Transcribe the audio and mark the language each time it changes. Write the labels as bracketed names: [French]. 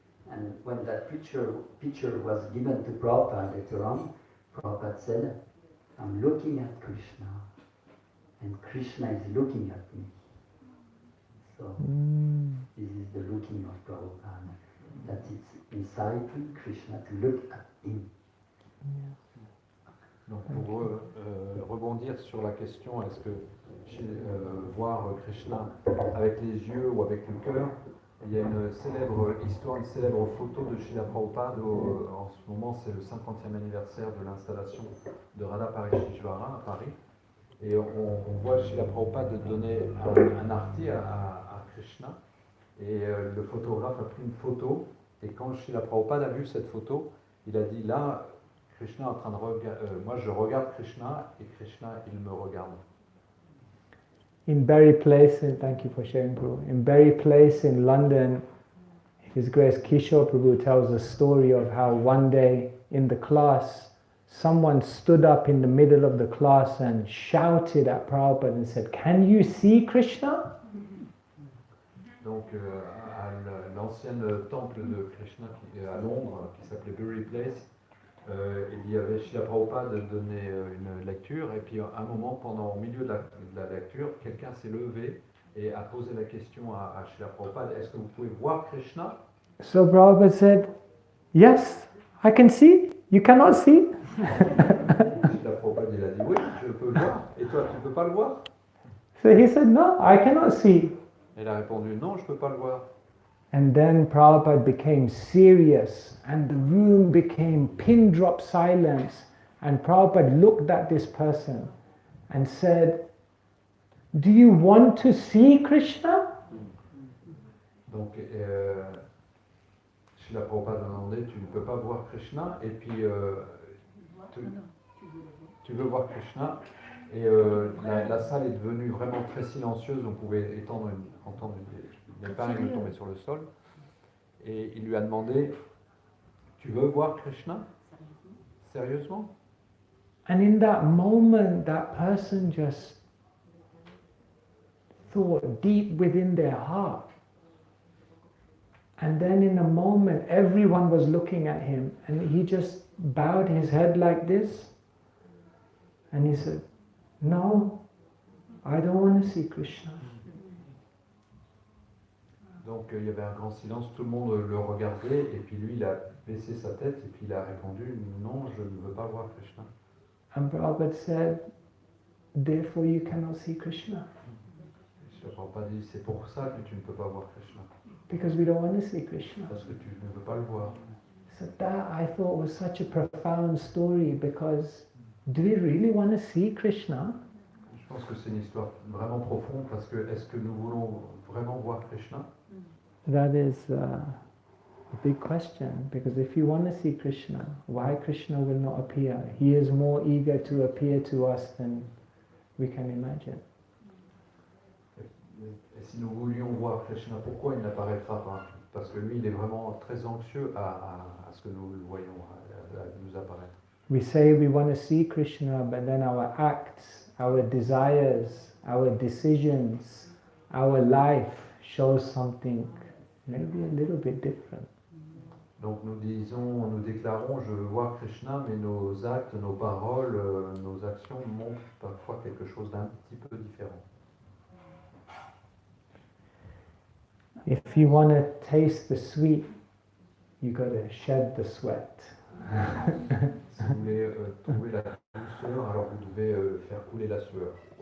[English] And when that picture was given to Prabhupada later on, Prabhupada said, I'm looking at Krishna and Krishna is looking at me. So this is the looking of Prabhupada, that it's inciting Krishna to look at him. [French] Donc pour rebondir sur la question, est-ce que voir Krishna avec les yeux ou avec le cœur, il y a une célèbre histoire, une célèbre photo de Srila Prabhupada, en ce moment c'est le 50e anniversaire de l'installation de Radha Parishishvara à Paris, et on voit Srila Prabhupada donner un arti à Krishna, et le photographe a pris une photo, et quand Srila Prabhupada a vu cette photo, il a dit là, Krishna est en train de regarder, moi je regarde Krishna et Krishna il me regarde. [English] In Berry Place, thank you for sharing, Prabhu. In Berry Place in London, His Grace Keshava Prabhu tells a story of how one day in the class, someone stood up in the middle of the class and shouted at Prabhupada and said, "Can you see Krishna?" [French] Donc à l'ancienne temple de Krishna à Londres, qui s'appelait Bury Place, il y avait Srila Prabhupada donné une lecture, et puis à un moment, au milieu de la lecture, quelqu'un s'est levé et a posé la question à Srila Prabhupada, est-ce que vous pouvez voir Krishna? [English] So Prabhupada said, "Yes, I can see. You cannot see." [French] Srila Prabhupada il a dit, oui, je peux le voir, et toi tu peux pas le voir? [English] So he said, "No, I cannot see." [French] Elle a répondu, non, je peux pas le voir. [English] And then Prabhupada became serious and the room became pin drop silence. And Prabhupada looked at this person and said, "Do you want to see Krishna?" [French] Donc Srila Prabhupada a demandé, tu ne peux pas voir Krishna, et puis tu veux voir Krishna, et la salle est devenue vraiment très silencieuse, on pouvait entendre des épingles tomber sur le sol, et il lui a demandé, tu veux voir Krishna? Sérieusement? [English] And in that moment, that person just thought deep within their heart. And then in a moment, everyone was looking at him, and he just bowed his head like this, and he said, "No, I don't want to see Krishna." [French] Donc il y avait un grand silence, tout le monde le regardait, et puis lui il a baissé sa tête, et puis il a répondu, non, je ne veux pas voir Krishna. [English] And Prabhupada said, "Therefore you cannot see Krishna." [French] Je ne peux pas dire, c'est pour ça que tu ne peux pas voir Krishna. [English] Because we don't want to see Krishna. [French] Parce que tu ne veux pas le voir. [English] So that I thought was such a profound story, because do we really want to see Krishna? [French] Je pense que c'est une histoire vraiment profonde, parce que est-ce que nous voulons vraiment voir Krishna? [English] That is a big question, because if you want to see Krishna, why Krishna will not appear? He is more eager to appear to us than we can imagine. [French] Et si nous voulions voir Krishna, pourquoi il n'apparaîtra pas? Parce que lui, il est vraiment très anxieux à ce que nous le voyons, à nous apparaître. [English] We say we want to see Krishna, but then our acts, our desires, our decisions, our life shows something maybe a little bit different. [French] Donc nous déclarons, je veux voir Krishna, mais nos actes, nos paroles, nos actions montrent parfois quelque chose d'un petit peu différent. [English] If you want to taste the sweet, you got to shed the sweat. [French] Si vous voulez trouver la douceur, alors vous devez faire couler la sueur.